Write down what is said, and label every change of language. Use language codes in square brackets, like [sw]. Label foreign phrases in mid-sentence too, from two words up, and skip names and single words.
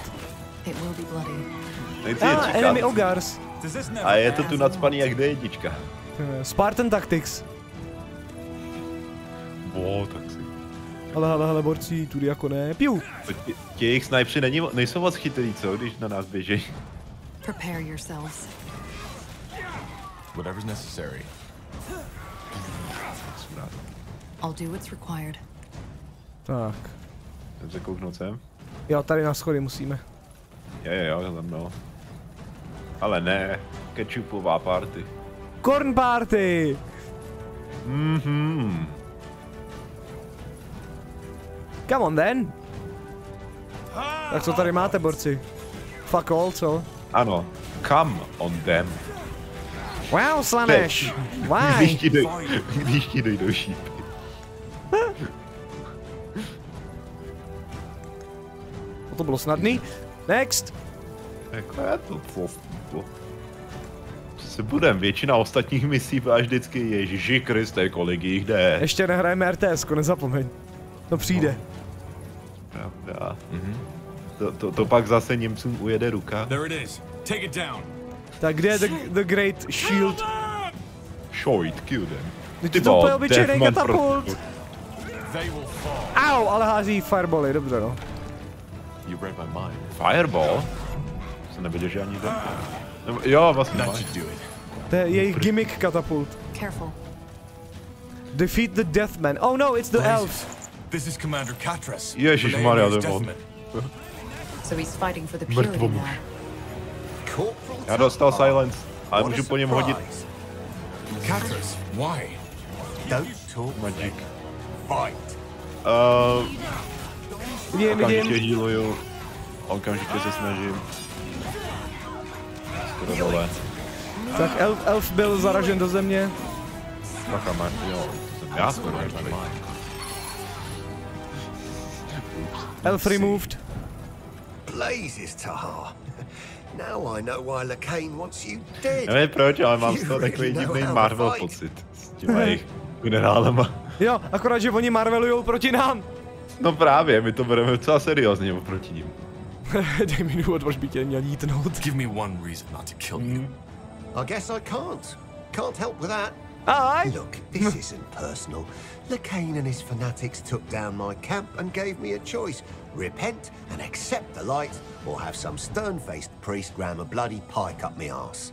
[cs] Nechci je čekat. [en] Enemy Ogars. [cs] A je to tu nacpaný jak D1. [en] Spartan Tactics. [cs] Tak si. Hele, borci, tudy jako ne. Piu! Ti jejich snajpři nejsou moc chytrý, co? Když na nás běží. [en] Prepare yourselves. Whatever's necessary. I'll do what's required. [cs] Tak. Jdem se kouknout sem. Jo, tady na schody musíme. Jo, za mnou. Ale ne, ketchupová party. [en] Corn party! Come on then. [cs] Tak co tady máte, borci? [en] Fuck all, [cs] co? Ano, [en] come on them. Wow, Slanesh! Why? [cs] Když ti dojdou šípy. To bylo snadný. Next! Jako je to se budem, většina ostatních misí až vždycky Ježiši Kriste, kolik jich jde. Ještě nehrajeme RTS, nezapomeň. To přijde. Pravda. To pak zase Němcům ujede ruka. Tak kde je [en] the Great Shield? Short, kill them. [cs] Ty to úplně obyčejnej katapult. Au, ale hází firebally, dobře no. Fireball? Jsem nevěděl, že ani to. Jo, vlastně to je jejich gimmick katapult. [en] Careful. Defeat the Deathman. Oh no, it's the elf. This is Commander Katras. [cs] Ježišmarja, to [en] So he's fighting for the purity now. [cs] Já dostal silence, ale můžu po něm hodit. [en] Katras, why? Don't talk magic. Fight. [cs] Okamžitě healuju. Okamžitě se snažím. Skoro dole. Tak elf byl zaražen do země. Bacha, jo, já skoro tady. [en] Elf removed. Blazes, Tahar. Now I know why Lacane wants you dead. [cs] Nevím proč, ale mám z toho takový divný Marvel pocit. S těma jejich generálema. Jo, akorát, že oni Marvelujou proti nám. No právě, my to bereme docela seriózně oproti ním. Dej mi důvod, proč by tě měl jítnout. [en] Give me one reason not to kill you. I guess I can't. Can't help with that. Aye. Look, this isn't personal. Lacane and his fanatics took down my camp and gave me a choice. Repent and accept the light, or have some stern-faced priest ram a bloody pike up my arse.